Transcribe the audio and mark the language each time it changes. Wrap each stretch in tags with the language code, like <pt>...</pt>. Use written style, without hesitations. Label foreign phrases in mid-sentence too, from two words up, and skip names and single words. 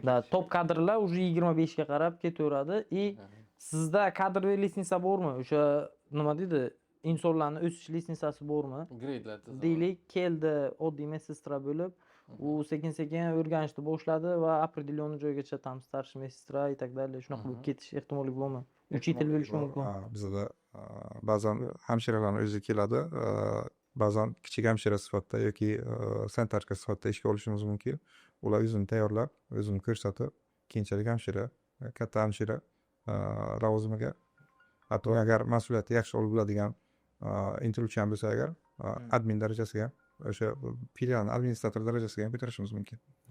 <uz>Da top kadrlar уже 25 ga qarab ketaveradi. Sizda kadrviy litsenzya bormi? O'sha nima deydi? Insonlarning o'sish litsenziyasi bormi? Grade'lar tizimi. Deylik, keldi oddiy medsestra bo'lib, u sekin-sekin o'rganishni boshladi va определенный joygacha</uz> <ru>там старший медсестра и так далее</ru> <uz>shunaqa bo'lib ketish ehtimoli bormi? Uchitel bo'lishi mumkin. Bizda ba'zan hamshiralarning o'zi keladi, ba'zan kichik hamshira sifatida yoki sanitarka sifatida ishga olishimiz mumkin. Ular o'zini tayyorlab, o'zini ko'rsatib, keyinchalik hamshira, katta hamshira lavozimiga, hatto agar mas'uliyatni yaxshi olib biladigan intiluvchan bo'lsa agar, admin darajasiga, o'sha filialning administrator darajasiga ham ko'tarishimiz mumkin.</uz>